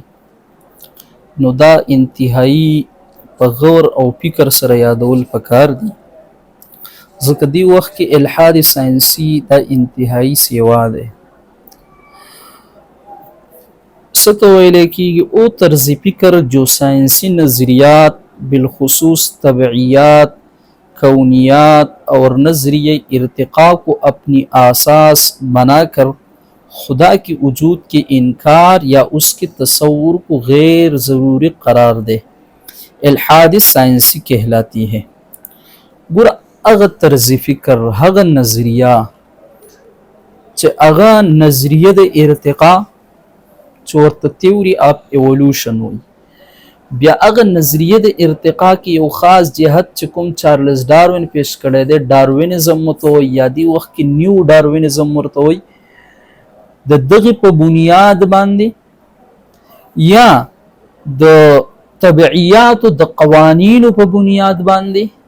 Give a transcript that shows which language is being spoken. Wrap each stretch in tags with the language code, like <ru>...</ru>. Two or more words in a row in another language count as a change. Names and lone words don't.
<ps>نو دا انتهایی په غور او فکر سره یادول پکار دي، ځکه دی وخت کې الحاد ساینسي دا انتهایی سیوا ده. څه ته ویل کیږي؟</ps> <ur>او طرز فکر جو سائنسی نظریات بالخصوص طبعیات کونیات اور نظریہ ارتقاء کو اپنی اساس بنا کر خدا کے وجود کے انکار یا اس کے تصور کو غیر ضروری قرار دے الحاد سائنسی کہلاتی ہے.</ur> <ps>ګور هغه طرز فکر، هغه نظریه چې هغه نظریه د ارتقاء چې ورته تیوري اف ایولوشن وایي، بیا هغه نظریه د ارتقاء کې یو خاص جهت چې کوم چارلز ډاروین پیش کړی دی، ډاروینزم ورته وایي، یا دی وخت کې نیو ډاروینزم ورته وایي، د دغې په بنیاد باندې یا د طبعیاتو د قوانینو په بنیاد باندې</ps>